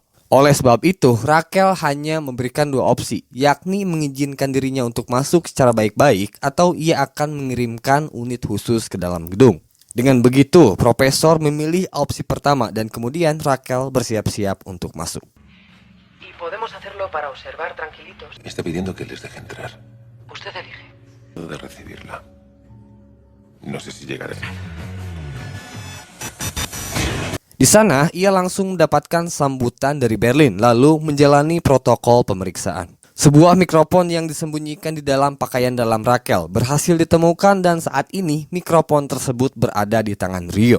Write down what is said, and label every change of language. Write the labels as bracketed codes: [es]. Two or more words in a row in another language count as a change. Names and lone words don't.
[id] Oleh sebab itu, Rachel hanya memberikan dua opsi, yakni mengizinkan dirinya untuk masuk secara baik-baik atau ia akan mengirimkan unit khusus ke dalam gedung. Dengan begitu, profesor memilih opsi pertama dan kemudian Rachel bersiap-siap untuk masuk. [es] Y podemos hacerlo para observar tranquilitos. Me está pidiendo que les deje entrar. Usted elige. De recibirla. No sé si llegaré. [id] Di sana, ia langsung mendapatkan sambutan dari Berlin lalu menjalani protokol pemeriksaan. Sebuah mikrofon yang disembunyikan di dalam pakaian dalam Rachel berhasil ditemukan dan saat ini mikrofon tersebut berada di tangan Rio.